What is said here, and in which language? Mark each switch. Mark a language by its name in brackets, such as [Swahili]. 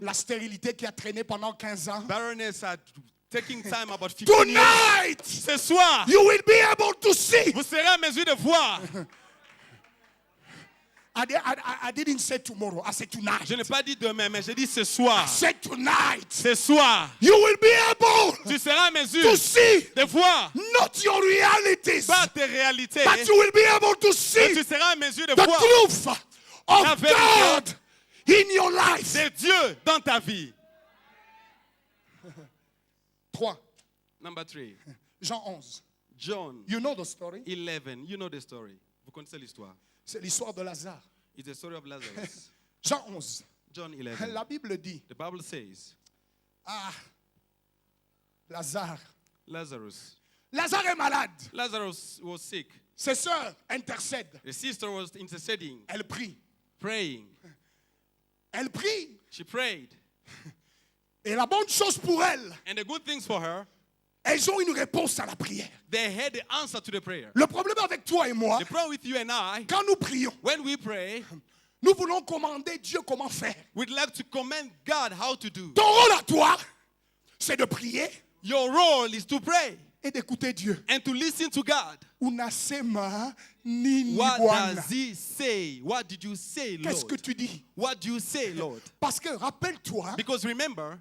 [French] la stérilité qui a traîné pendant 15 ans. [English] barrenness are taking time about 15 years. Tonight, [French] Ce soir, [English] you will be able to see. [French] vous serez en mesure de voir. [English] I didn't say tomorrow. I said tonight. [French] Je n'ai pas dit demain, mais j'ai dit ce soir. [English] I said tonight. [French] Ce soir, [English] You will be able [French] tu seras en mesure [English] to see [French] de voir [English] not your realities, [French] pas tes réalités, [English] but you will be able to [French] mais [English] see [French] tu seras en mesure de [English] the [French] voir [English] truth [French] La [English] of [French] vérité. [English] God in your life. [French] c'est Dieu dans ta vie. 3. [English] Number 3, [French] Jean 11. [English] John You know the story. 11. You know the story. [French] Vous connaissez l'histoire. C'est l'histoire de Lazare. [English] It's the story of Lazarus. [French] Jean 11. [English] John 11. [French] La Bible dit, [English] The Bible says, [French] Lazare. [English] Lazarus. [French] Lazare est malade. [English] Lazarus was sick. [French] Ses sœurs intercèdent. [English] The sister was interceding, [French] Elle prie. [English] praying. [French] Elle prie. [English] She prayed. [French] Et la bonne chose pour elle, [English] And the good things for her, [French] elles ont une réponse à la prière. [English] they had the answer to the prayer. [French] Le problème avec toi et moi, [English] The problem with you and I, [French] quand nous prions, [English] when we pray, [French] nous voulons commander Dieu comment faire. [English] we'd like to command God how to do. [French] Ton rôle à toi, c'est de prier [English] Your role is to pray [French] et d'écouter Dieu. [English] and to listen to God. [Swahili] Unasema nini [English] What [Swahili] Bwana? [English] does he say? What did you say, [French] Qu'est-ce que [English] Lord? [French] tu dis? [English] What do you say, Lord? [French] Parce que rappelle-toi, [English] Because remember,